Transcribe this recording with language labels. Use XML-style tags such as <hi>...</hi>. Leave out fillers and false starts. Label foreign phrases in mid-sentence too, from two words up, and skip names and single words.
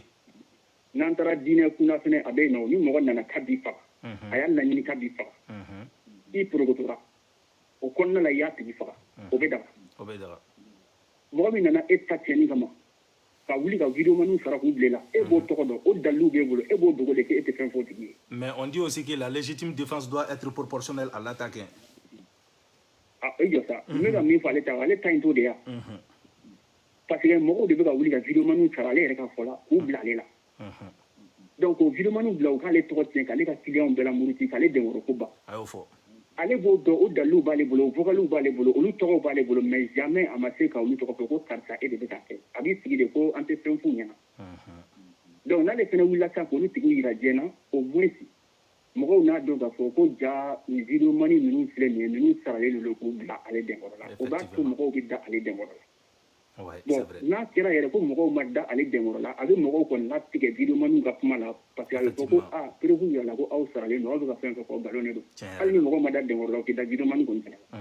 <bm>n'an taara diinɛ kunda fɛnɛ a bɛ yen nɔ ni mɔgɔ nana k'a b'i faga. a y'a laɲini k'a b'i faga. i porokotora o kɔnɔna la i y'a tigi faga o bɛ daga. o bɛ daga. mɔgɔ min nana e ta tiɲɛni kama ka wuli ka vidéomaniw sara k'u bila i la e b'o tɔgɔ dɔn o dalilu b'e bolo e b'o dogo de k'e tɛ fɛn fɔ o tigi ye.</bm> <fr>mais on dit aussi que la légitime défense doit être proportionnelle à l'attaque.</fr> <bm>e jɔ sa n bɛ ka min fɔ ale ta in t'o de ya. parce que mɔgɔw de bɛ ka wuli ka vidéomaniw sara ale yɛrɛ ka fɔ la k'u bila ale la. donc o vidéomaniw bila u k'ale tɔgɔ tiɲɛ k'ale ka client bɛɛ lamuruti k'ale denkɔrɔ ko ban. a y'o fɔ. ale b'o dɔn o dalilu b'ale bolo o vocaliw b'ale bolo olu tɔgɔw b'ale bolo</bm> <fr>mais jamais</fr> <bm>a ma se ka olu tɔgɔ fɔ ko karisa e de bɛ k'a kɛ a b'i sigi de ko an tɛ fɛn f'u ɲɛna. donc n'ale fana wulila sisan k'olu tigiw yira diɲɛ na</bm> <fr>au moins</fr> <bm>mɔgɔw n'a dɔn k'a fɔ ko ja nin vidéomani ninnu filɛ nin ye ninnu saralen don k'u bila ale denkɔrɔ la o b'a to mɔgɔw bɛ da ale denkɔrɔ la. bon n'a kɛra yɛrɛ ko mɔgɔw ma da ale denkɔrɔ la a bɛ mɔgɔw kɔni latigɛ vidéomaniw ka kuma la</bm> <fr>parce que</fr> <bm>a bɛ fɔ ko preuve yɛrɛ la ko aw saralen don aw bɛ ka fɛn fɛn fɔ nkalon de don hali ni mɔgɔw ma da denkɔrɔ la o tɛ da vidéomani kɔni fana la.</bm>